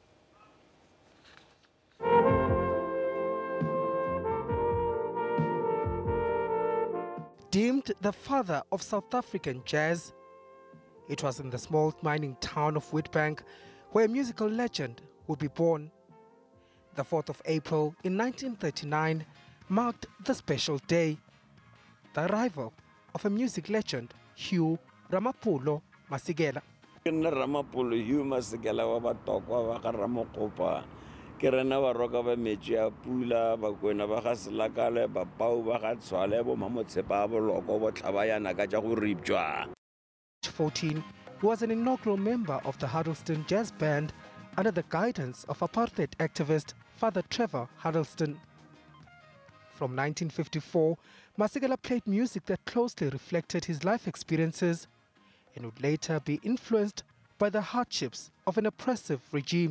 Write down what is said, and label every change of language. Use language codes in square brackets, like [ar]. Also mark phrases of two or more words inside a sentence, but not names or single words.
[en] Deemed the father of South African jazz, it was in the small mining town of Witbank where a musical legend would be born. The 4th of April in 1939 marked the special day, the arrival of a music legend, Hugh Masekela. [nso] Hugh Masekela wa batokwa wa ka Mangope. Ke rena ba roka ba metsi a pula ba kwena ba ga selakale ba pau ba ga tshwale bo mamotshepa ba boloko bo tlhabayana ka tša go ripjwa. [en] 14, he was an inaugural member of the Huddleston Jazz Band under the guidance of apartheid activist Father Trevor Huddleston. From 1954, Masekela played music that closely reflected his life experiences and would later be influenced by the hardships of an oppressive regime.